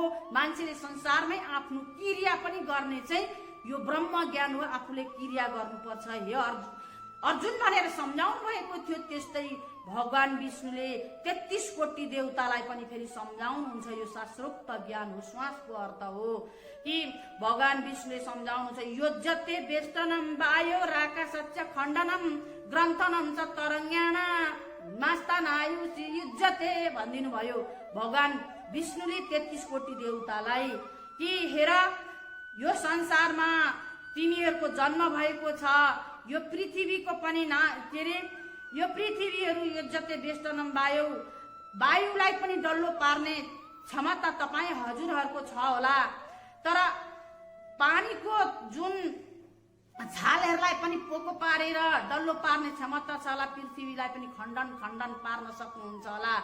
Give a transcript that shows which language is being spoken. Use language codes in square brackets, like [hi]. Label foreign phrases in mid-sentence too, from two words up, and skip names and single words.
[ne] मान्छेले संसारमै आफ्नो क्रिया पनि गर्ने चाहिँ यो ब्रह्म ज्ञान हो। आफूले क्रिया गर्नुपर्छ। हे अर्जुन भनेर सम्झाउनु भएको थियो। त्यस्तै भगवान विष्णुले 33 कोटी देवतालाई पनि फेरि सम्झाउनुहुन्छ। यो शास्त्रोक्त ज्ञान हो, श्वासको अर्थ हो कि भगवान विष्णुले सम्झाउनुहुन्छ। [sa] योज्यते वेष्टनम वायो राकाशस्य खण्डनम ग्रन्थनम च तरङ्गाना मास्तानायुषि युज्यते [ne] भनिदिनु भयो भगवान विष्णुले 33 कोटी देवतालाई कि हेर, यो संसारमा तिमीहरूको जन्म भएको छ, यो पृथ्वीको पनि के अरे यो पृथ्वीहरू [sa] योज्यते वेष्टनम [ne] वायुलाई पनि डल्लो पार्ने क्षमता तपाईँ हजुरहरूको छ होला, तर पानीको जुन छालहरूलाई पनि पोको पारेर डल्लो पार्ने क्षमता छ होला, पृथ्वीलाई पनि खण्डन पार्न सक्नुहुन्छ होला।